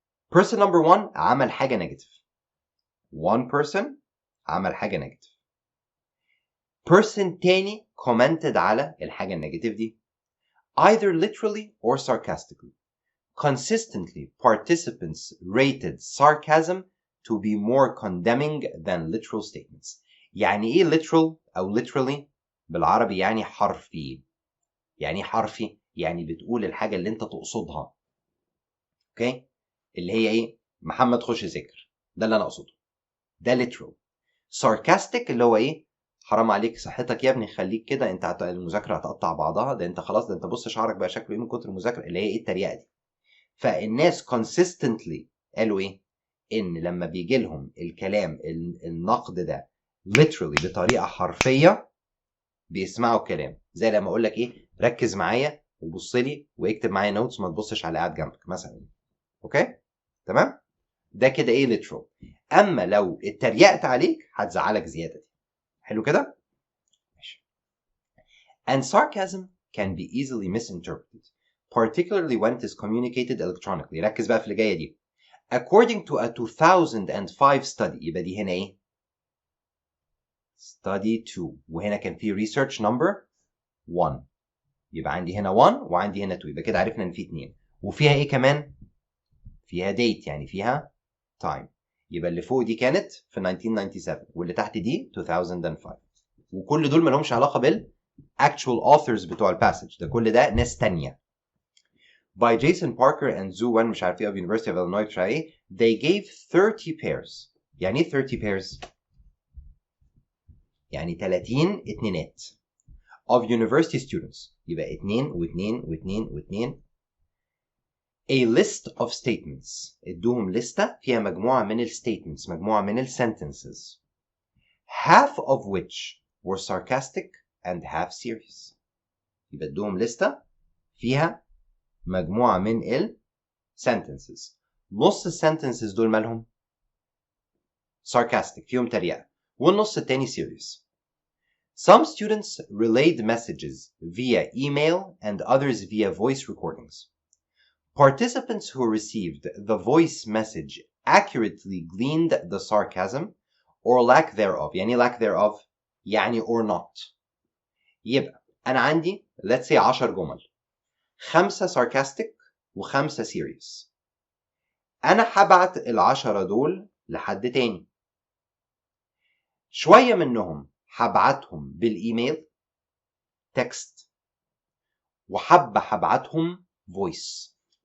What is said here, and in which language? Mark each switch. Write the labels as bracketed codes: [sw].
[en] Person number one [ar] عمل حاجة [en] negative. One person عمل حاجة negative. Person تاني commented [ar] على الحاجة النيجاتيف دي, [en] either literally or sarcastically. Consistently, participants rated sarcasm to be more condemning than literal statements. [ar] يعني ايه literal او literally بالعربي؟ يعني حرفي. يعني حرفي يعني بتقول الحاجة اللي انت تقصدها. اوكي، اللي هي ايه؟ محمد خش ذاكر، ده اللي انا اقصده، ده literal. sarcastic اللي هو ايه؟ حرام عليك صحتك يا ابني، خليك كده، انت المذاكرة هتقطع بعضها، ده انت خلاص، ده انت بص شعرك بقى شكله ايه من كتر المذاكرة، اللي هي ايه؟ التريقة دي. فالناس consistently قالوا ايه؟ ان لما بيجي لهم الكلام النقد ده literally بطريقه حرفيه، بيسمعوا الكلام. زي لما اقول لك ايه؟ ركز معايا وبص لي واكتب معايا نوتس، ما تبصش على قاعد جنبك مثلا. اوكي تمام، ده كده ايه؟ literal. اما لو اتريقت عليك هتزعلك زياده دي. حلو كده؟ ماشي. [en] And sarcasm can be easily misinterpreted, particularly when it is communicated electronically. [ar] ركز بقى في اللي جايه دي. [en] According to a 2005 study، [ar] يبقى دي هنا ايه؟ study 2، وهنا كان في research number 1، يبقى عندي هنا 1 وعندي هنا 2، يبقى كده عرفنا ان في 2. وفيها ايه كمان؟ فيها date، يعني فيها time. يبقى اللي فوق دي كانت في 1997 واللي تحت دي 2005، وكل دول ما لهمش علاقه بال actual authors بتوع الباسج ده، كل ده ناس تانية. [en] By Jason Parker and Zhu Wen [ar] مش عارف ايه [en] of University of Illinois مش عارف ايه، they gave 30 pairs. [ar] يعني ايه 30 pairs؟ يعني 30 اتنينات [en] of university students، [ar] يبقى 2 و2 و2 و2. [en] A list of statements، [ar] ادوهم لستة فيها مجموعة من ال [en] statements، مجموعة من ال sentences، half of which were sarcastic and half serious. [ar] يبقى ادوهم لستة فيها مجموعة من ال sentences، نص ال sentences دول مالهم؟ sarcastic فيهم تريقة، والنص التاني serious. [en] Some students relayed messages via email and others via voice recordings. Participants who received the voice message accurately gleaned the sarcasm or lack thereof. [ar] يعني lack thereof يعني or not. يبقى أنا عندي [en] let's say [ar] 10 جمل، 5 sarcastic و5 serious. أنا هبعت ال10 دول لحد تاني، شوية منهم هبعتهم بالإيميل تكست، وحبة هبعتهم فويس.